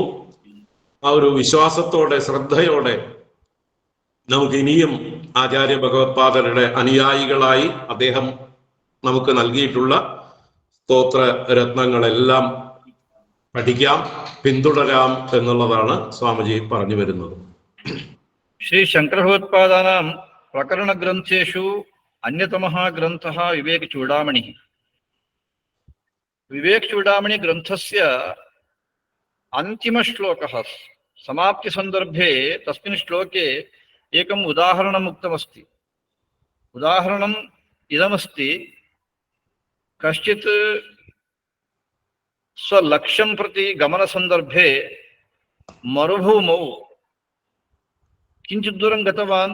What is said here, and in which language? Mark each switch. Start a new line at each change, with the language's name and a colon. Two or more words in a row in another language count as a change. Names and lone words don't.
Malayalam: ആ ഒരു വിശ്വാസത്തോടെ, ശ്രദ്ധയോടെ നമുക്ക് ഇനിയും ആചാര്യ ഭഗവത്പാദരുടെ അനുയായികളായി അദ്ദേഹം നമുക്ക് നൽകിയിട്ടുള്ള സ്തോത്ര രത്നങ്ങളെല്ലാം പഠിക്കാം, പിന്തുടരാം എന്നുള്ളതാണ് സ്വാമിജി പറഞ്ഞു വരുന്നത്.
Sanskrit: ശ്രീ ശങ്കരഭഗവത്പാദാനാം പ്രകരണ ഗ്രന്ഥേഷു അന്യതമഃ ഗ്രന്ഥഃ വിവേക ചൂടാമണി. വിവേക ചൂടാമണി ഗ്രന്ഥस्य अन्तिम श्लोकः समाप्ति सन्दर्भे तस्मिन् श्लोके एकम् उदाहरणम् उक्तमस्ति. उदाहरणम् इदमस्ति, कश्चित् स्वलक्ष्यं प्रति गमनसन्दर्भे मरुभूमौ किञ्चित् दूरं गतवान्.